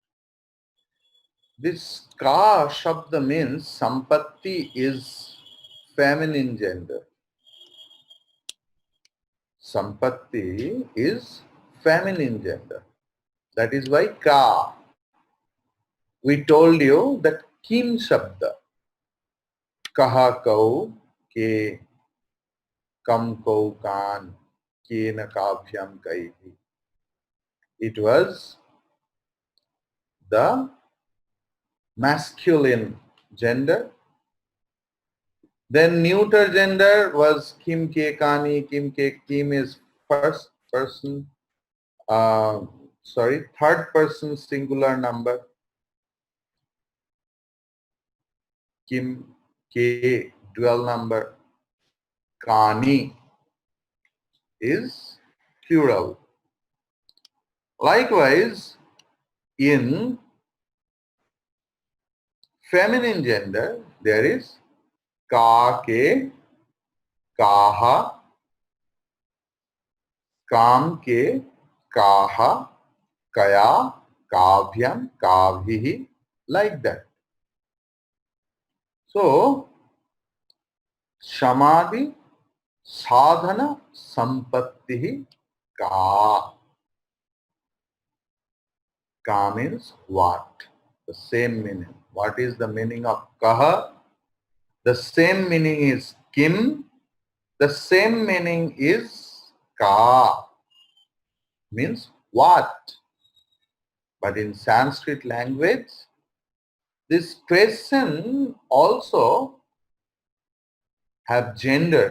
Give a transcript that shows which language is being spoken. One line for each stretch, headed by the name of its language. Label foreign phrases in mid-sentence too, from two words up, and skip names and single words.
English: This
Sanskrit: ka shabda
English: means sampatti is feminine gender. Sampatti is feminine gender. That is why ka. We told you that
Sanskrit: kim shabda, kaha kau, ke, kam kau kan, ke na kafyam kaihi.
English: It was the masculine gender. Then neuter gender was
Sanskrit: kim ke kani, kim ke,
English: kim is first person, third person singular number.
Sanskrit: Kim ke
English: dual number. Kani is plural. Likewise, in feminine gender, there is
Sanskrit: ka ke, kaha, kam ke, kaha, kaya, kavyam, kavhihi,
English: like that.
Sanskrit: So, samadhi, sadhana, sampattihi, ka.
English: Ka means what? The same meaning. What is the meaning of kaha? The same meaning is kim. The same meaning is ka. Means what? But in Sanskrit language, this question also have gender.